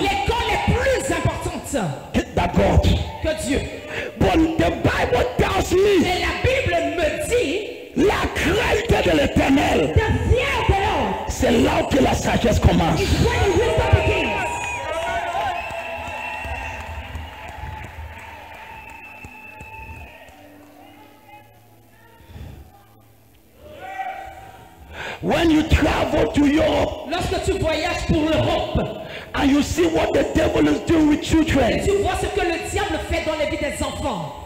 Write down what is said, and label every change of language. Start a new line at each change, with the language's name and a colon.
French: l'école est plus importante
English: than God.
French: que Dieu.
English: But the Bible tells me,
French: Et la Bible me dit, la crainte de l'Éternel,
English: the fear of the Lord
French: c'est là que la sagesse commence.
English: is when the wisdom begins. When you travel to Europe
French: Lorsque tu voyages pour l'Europe,
English: and you see what the devil is doing with children,
French: tu vois ce que le diable fait dans les vies des enfants.